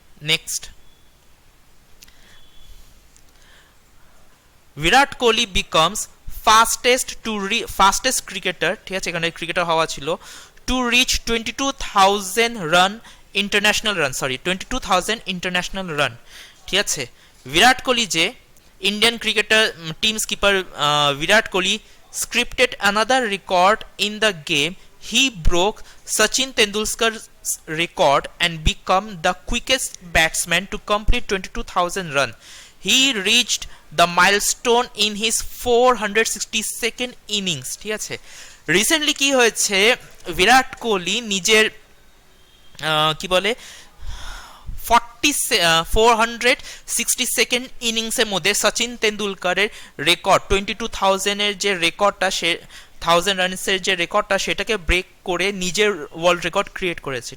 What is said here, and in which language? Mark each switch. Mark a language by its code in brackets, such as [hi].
[en] next, Virat Kohli becomes fastest cricketer, ঠিক আছে, [bn] এখানে ক্রিকেটার হওয়া ছিল, [en] to reach 22,000 run international run, 22,000 international run। [bn] ঠিক আছে, [en] বিরাট কোহলি যে Indian cricketer team skipper Virat Kohli scripted another record in the game. He broke Sachin Tendulkar's record and become the quickest batsman to complete 22,000 run. He reached the milestone in his 462nd innings। [bn] ঠিক আছে, recently কি হয়েছে, বিরাট কোহলি নিজের কি বলে 462nd ইনিংসের মধ্যে Sachin তেন্ডুলকারের record 22,000 এর যে রেকর্ডটা, সে 1000 রানসের যে রেকর্ডটা, সেটাকে ব্রেক করে নিজের ওয়ার্ল্ড রেকর্ড ক্রিয়েট করেছে।